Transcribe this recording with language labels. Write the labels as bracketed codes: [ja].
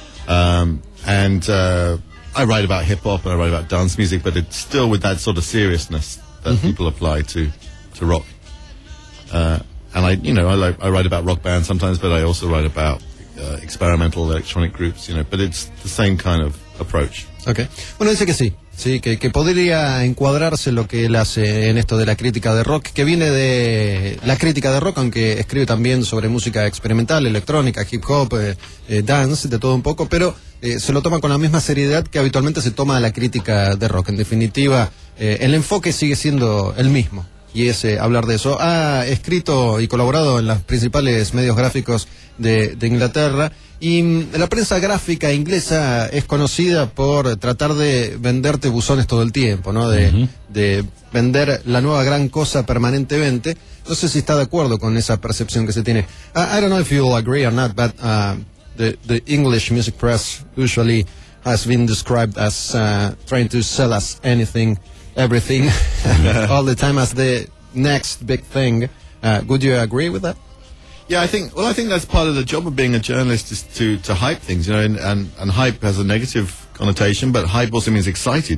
[en] I write about hip hop and I write about dance music, but it's still with that sort of seriousness that mm-hmm. people apply to rock. I write about rock bands sometimes, but I also write about experimental electronic groups, you know, but it's the same kind of approach. [es] Okay. Bueno, dice que sí. Sí, que podría encuadrarse lo que él hace en esto de la crítica de rock, que viene de la crítica de rock, aunque escribe también sobre música experimental, electrónica, hip hop, dance, de todo un poco, pero se lo toma con la misma seriedad que habitualmente se toma la crítica de rock. En definitiva, el enfoque sigue siendo el mismo, y es hablar de eso. Ha escrito y colaborado en los principales medios gráficos de Inglaterra. Y la prensa gráfica inglesa es conocida por tratar de venderte buzones todo el tiempo, ¿no? De, uh-huh. de vender la nueva gran cosa permanentemente. No sé si está de acuerdo con esa percepción que se tiene. [en] I don't know if you'll agree or not, but the English music press usually has been described as trying to sell us anything, everything, all the time as the next big thing. Would you agree with that? Yeah, I think that's part of the job of being a journalist is to hype things, you know, and hype has a negative connotation, but hype also means excited.